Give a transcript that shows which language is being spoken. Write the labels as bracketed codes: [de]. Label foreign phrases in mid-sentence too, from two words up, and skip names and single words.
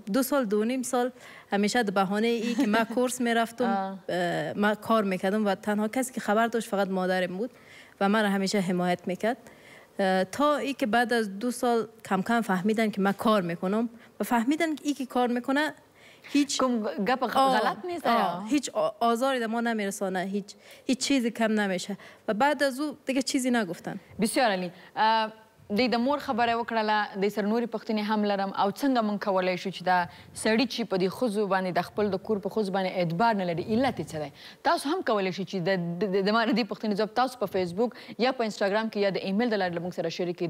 [fa] 2 سال 2.5 سال همیشه به بهانه ای که من کورس میرفتم من کار میکردم و تنها کسی که خبر داشت فقط مادرم بود و من را همیشه حمایت میکرد، تا ای که بعد از 2 سال کم کم فهمیدن که من کار میکنم و فهمیدن که ای که کار میکنه هیچ گپ غلط نیست، هیچ آزاری در ما نمیرسانه، هیچ چیزی کم نمیشه و بعد از او دیگه چیزی نگفتن. بسیار عالی. [ps] د مور خبره وکړله، د سر نوري پښتنې هم لرم او څنګه مونږ کولی شو چې دا سړي چې په دې ښځو باندې د خپل د کور په ښځو باندې اعتبار نه لري، علت یې څه دی؟ تاسو هم کولی شئ چې د ما د دې پښتنې ځواب تاسو په فیسبوک یا په انسټاګرام کې یا د ایمیل د لارې له مونږ سره شریک کړئ.